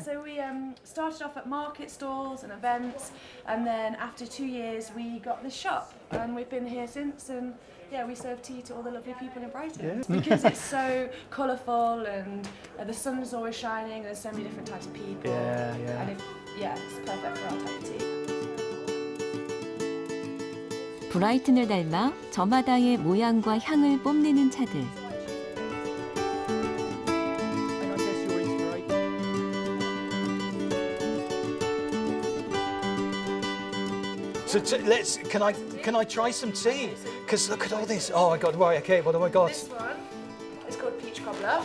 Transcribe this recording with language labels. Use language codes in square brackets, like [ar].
[en] So we started off at market stalls and events, and then after 2 years we got this shop, and we've been here since. And yeah, we serve tea to all the lovely people in Brighton. Yeah. Because it's so colourful, and the sun's always shining. There's so many different types of people. Yeah, yeah. And it's perfect for our type of tea. [ko] 브라이튼을 닮아 저마다의 모양과 향을 뽐내는 차들. [en] And I guess your inspiration. So let's. Can I try some tea? Because look at all this. Oh my God! Right. Okay. What have I got? This one is called peach cobbler,